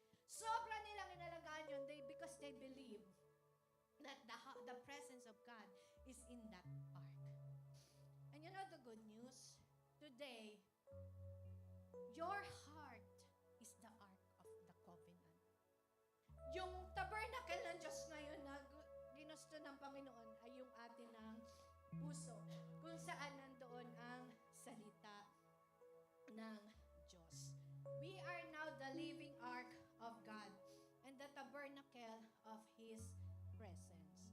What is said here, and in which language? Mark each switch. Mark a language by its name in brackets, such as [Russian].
[Filipino] Sobra nilang inalagaan yun [English] because they believe that the presence of God is in that ark. And you know the good news? Today, your heart is the ark of the covenant. [Filipino] Yung tabernacle ng Diyos ngayon na ginusto ng Panginoon ay yung atin ng puso, kung saan nandoon ang salita ng Diyos. [English] We are now the living ark of God and the tabernacle of His presence.